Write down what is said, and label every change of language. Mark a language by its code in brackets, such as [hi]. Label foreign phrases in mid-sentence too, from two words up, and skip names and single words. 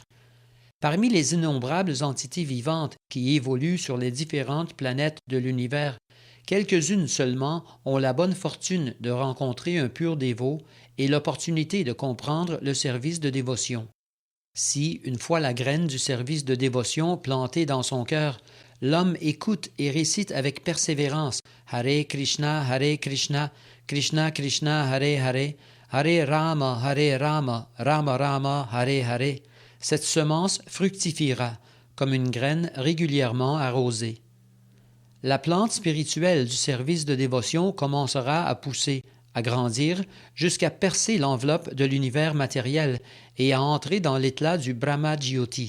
[fr] Parmi les innombrables entités vivantes qui évoluent sur les différentes planètes de l'univers, quelques-unes seulement ont la bonne fortune de rencontrer un pur dévot et l'opportunité de comprendre le service de dévotion. Si, une fois la graine du service de dévotion plantée dans son cœur, l'homme écoute et récite avec persévérance « [sa] Hare Krishna, Krishna Krishna, Hare Hare, Hare Rama, Rama Rama, Hare Hare », [fr] cette semence fructifiera comme une graine régulièrement arrosée. La plante spirituelle du service de dévotion commencera à pousser, à grandir, jusqu'à percer l'enveloppe de l'univers matériel et à entrer dans l'éclat du Brahma Jyoti.